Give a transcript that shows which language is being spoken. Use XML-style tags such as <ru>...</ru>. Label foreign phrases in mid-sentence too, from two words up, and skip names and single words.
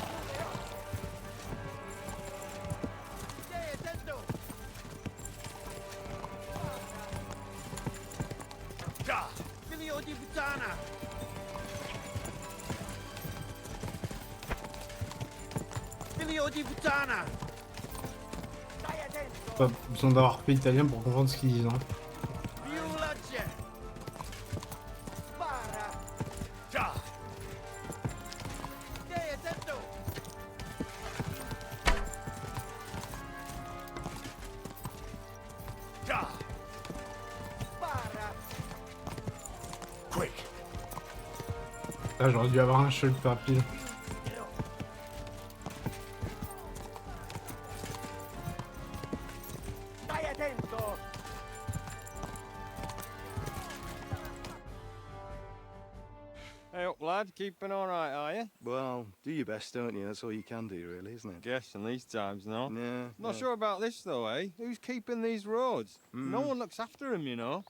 <it>Da! Figlio di puttana! Figlio di puttana!</it> <fr>Pas besoin d'avoir fait italien pour comprendre ce qu'ils disent. Hein.</fr> <it>Violaccia! Spara! Da! Stai attento! Da! Spara!</it> <en>Quick!</en> <fr>Là, j'aurais dû avoir un shot rapide.</fr> <it>Stai attento!</it> <en>Hey up, lad. Keeping all right, are you? Well, do your best, don't you? That's all you can do, really, isn't it? Guess in these times, no? Yeah. Not sure about this, though, eh? Who's keeping these roads? No one looks after them, you know.</en>